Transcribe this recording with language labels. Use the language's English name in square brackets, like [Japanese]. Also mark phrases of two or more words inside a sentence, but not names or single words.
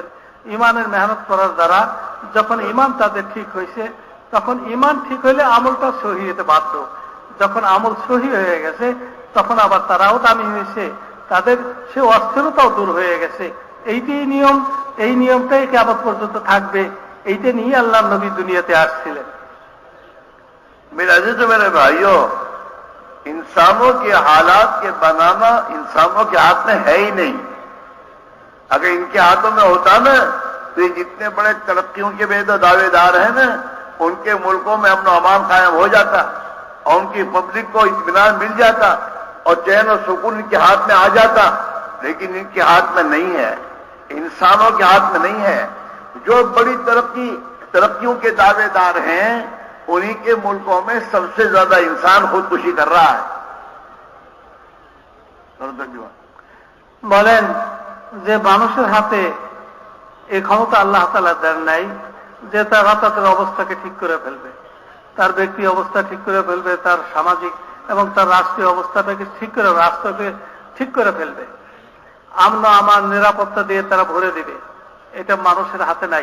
[Bangla] ঈমানের মেহনত করার দ্বারা যখন ঈমান তাদের ঠিক হয়েছে, তখন ঈমান ঠিক হইলে আমলটা সহি হতে বাধ্য। যখন আমল সহি হয়ে গেছে তখন আবার তারাও দামি হয়েছে, তাদের সে অস্থিরতাও দূর হয়ে গেছে। এইটাই নিয়ম, এই নিয়মটাই কিয়ামত পর্যন্ত থাকবে। এইটা নিয়ে আল্লাহর নবী দুনিয়াতে আসছিলেন। [Urdu] میرے عزیز و میرے بھائیوں، انسانوں کے حالات کے بنانا انسانوں کے ہاتھ میں ہے ہی نہیں. اگر ان کے ہاتھوں میں ہوتا نا تو یہ جتنے بڑے ترقیوں کے بے دعوے دار ہیں نا، ان کے ملکوں میں امن و امان قائم ہو جاتا اور ان کی پبلک کو اطمینان مل جاتا اور چین و سکون ان کے ہاتھ میں آ جاتا. لیکن ان کے ہاتھ میں نہیں ہے، انسانوں کے ہاتھ میں نہیں ہے. جو بڑی ترقیوں کے دعوے دار ہیں انہی کے ملکوں میں سب سے زیادہ انسان خودکشی کر رہا ہے. [Bangla] বলেন যে মানুষের হাতে এই ক্ষমতা আল্লাহ তাআলা দেন নাই যে তার রাতাতের অবস্থাকে ঠিক করে ফেলবে, তার ব্যক্তি অবস্থা ঠিক করে ফেলবে, তার সামাজিক এবং তার রাষ্ট্রীয় অবস্থাটাকে ঠিক করে, রাষ্ট্রকে ঠিক করে ফেলবে, আমন আমার নিরাপত্তা দিয়ে তারা ভরে দিবে, এটা মানুষের হাতে নাই.